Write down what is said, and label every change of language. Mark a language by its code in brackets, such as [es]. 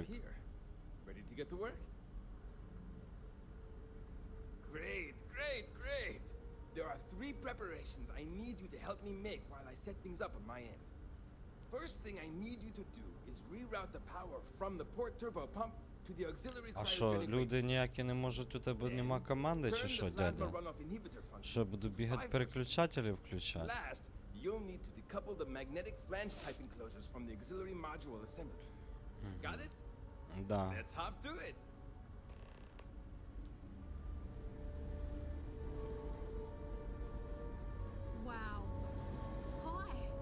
[en] is here. Ready to get to work? Great, great, great. There are 3 preparations I need you to help me make while I set things up on my end. First thing I need you to do is reroute the power from the port turbo pump to the auxiliary [uk] А що, [en] cryogenic [uk] люди ніякі не можуть, у тебе нема команди чи що, дядя? Що, буду бігати переключателі включати? [en] Last, you'll need to decouple the magnetic flange pipe enclosures from the auxiliary module assembly. Got it? [uk] Да. [en] Let's hop to it. Wow. Hi.